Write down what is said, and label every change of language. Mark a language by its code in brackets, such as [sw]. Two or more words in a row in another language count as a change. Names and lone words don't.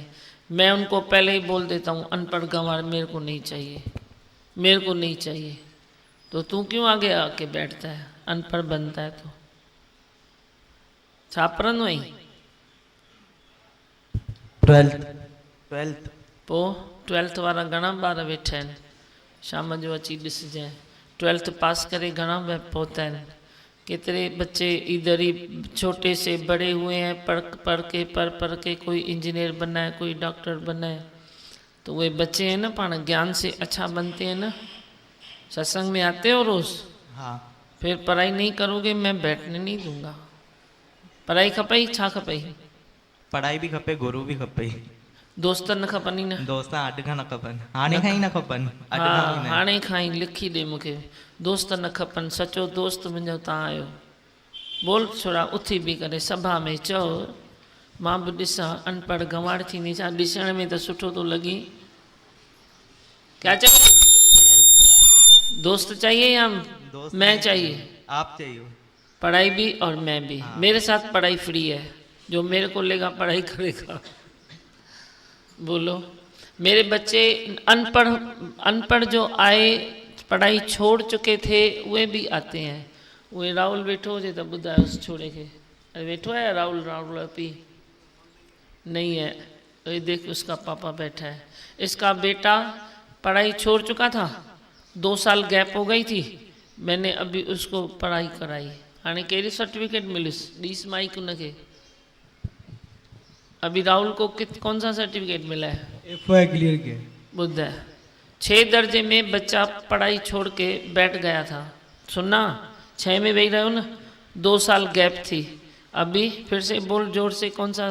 [hi] मैं उनको पहले ही बोल देता हूँ अनपढ़ गंवार मेरे को नहीं चाहिए, मेरे को नहीं चाहिए। तो तू क्यों आगे आके बैठता है, अनपढ़ बनता है तो छापरन वही 12th [sd] पो 12th वारा घणा ॿार वेठा आहिनि, शाम जो अची ॾिसजांइ। 12th पास करे घणा पहुता आहिनि। [hi] कितने बच्चे इधर ही छोटे से बड़े हुए हैं, पढ़ के कोई इंजीनियर बनना है, कोई डॉक्टर बनना है। तो वे बच्चे हैं ना, पान ज्ञान से अच्छा बनते हैं ना। सत्संग में आते हो रोज? हाँ। फिर पढ़ाई नहीं करोगे मैं बैठने नहीं दूंगा। [sd] पढ़ाई खपई छा खपई? पढ़ाई भी खपे, गुरु भी खपे, दोस्त न खपनि न? दोस्त अॼु खां न खपनि, हाणे खां ई न खपनि। हाँ, हाणे खां ई लिखी ॾे मूंखे, दोस्त न खपनि, सचो दोस्त मुंहिंजो तव्हां आहियो। बोल छोड़ा उथी बि करे सभा में चओ, मां बि ॾिसां [hi] अनपढ़ गंवार [sd] थींदी छा, ॾिसण में त सुठो थो लॻी। [hi] क्या चाहिए? दोस्त चाहिए या दोस्त मैं चाहिए? आप चाहिए। पढ़ाई भी और मैं भी। मेरे साथ पढ़ाई फ्री है, जो मेरे को लेगा पढ़ाई करेगा। बोलो। मेरे बच्चे अनपढ़ जो आए, पढ़ाई छोड़ चुके थे, वे भी आते हैं। [sd] वे राहुल वेठो हुजे तो ॿुधायो उस छोड़े के। अरे वेठो है राहुल पी? [hi] नहीं है। ये देख उसका पापा बैठा है। इसका बेटा पढ़ाई छोड़ चुका था, 2 साल गैप हो गई थी, मैंने अभी उसको पढ़ाई कराई। [sd] हाणे कहिड़ी सर्टिफिकेट मिलिस ॾीस माइक उनखे। [hi] अभी राहुल को कौन सा सर्टिफिकेट मिला है? FY क्लियर किया। बुद्ध है। 6 दर्जे में बच्चा पढ़ाई छोड़ के बैठ गया था। सुनना, 6 में वही रहो ना, 2 साल गैप थी। अभी फिर से बोल जोर से, कौन सा?